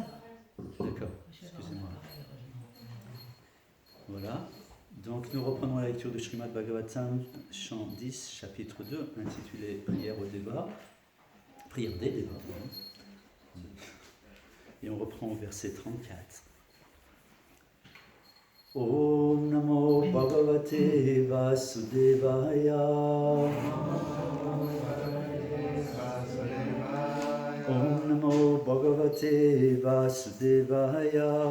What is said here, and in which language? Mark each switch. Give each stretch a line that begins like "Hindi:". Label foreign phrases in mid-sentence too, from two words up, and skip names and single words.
French: D'accord, excusez-moi. Voilà, donc nous reprenons la lecture de Srimad Bhagavatam, chant 10, chapitre 2, intitulé Prière au débat. Prière des débats. Et on reprend au verset 34.
Sanskrit: ॐ नमो भगवते वासुदेवाय. ॐ नमो भगवते वासुदेवाय.